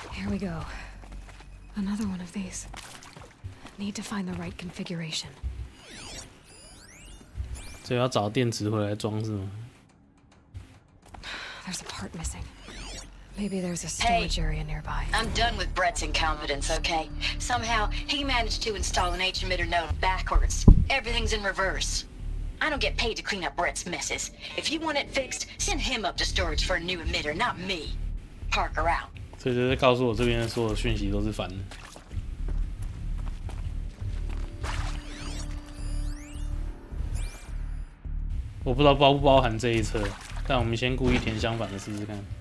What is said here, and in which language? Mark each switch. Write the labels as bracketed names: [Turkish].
[English] we go. Another one of these. Need to find the right configuration. [Chinese] 所以要找电池回来装是吗？ [English] There's a part missing. Maybe there's a storage area nearby. I'm done with Brett's incompetence, okay? Somehow, he managed to install an H-emitter node backwards. Everything's in reverse. I don't get paid to clean up Brett's messes. If you want it fixed, send him up to storage for a new emitter, not me. Parker out. [Chinese] 所以就在告诉我这边所有讯息都是反的。我不知道包不包含这一侧，但我们先故意填相反的试试看。